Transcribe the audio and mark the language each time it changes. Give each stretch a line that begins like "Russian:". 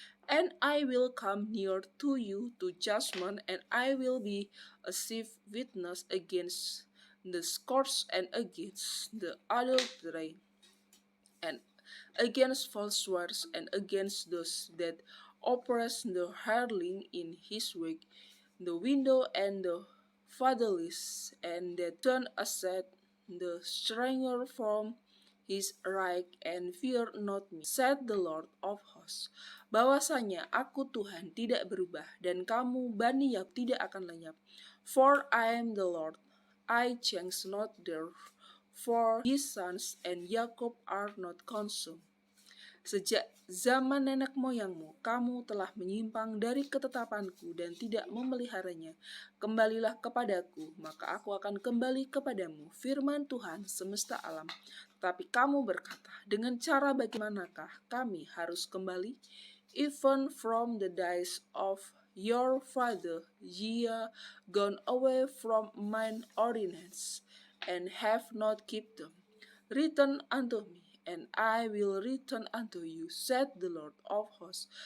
English: And I will come near to you to judgment, and I will be a chief witness against the scourge, and against the adultery, and against false words, and against those that oppress the hireling in his work, the widow and the fatherless, and that turn aside the stranger from his right, and fear not me, said the Lord of hosts.
Indonesian: Bahwasanya aku Tuhan tidak berubah, dan kamu Bani Yakub tidak akan lenyap.
English: For I am the Lord, I change not, therefore his sons and Jacob are not consumed.
Indonesian: Sejak zaman nenek moyangmu, kamu telah menyimpang dari ketetapanku dan tidak memeliharanya. Kembalilah kepadaku, maka aku akan kembali kepadamu, firman Tuhan semesta alam. Tetapi kamu berkata, dengan cara bagaimanakah kami harus kembali?
English: Even from the days of your father, ye are gone away from mine ordinance, and have not kept them. Return unto me, and I will return unto you, said the Lord of hosts.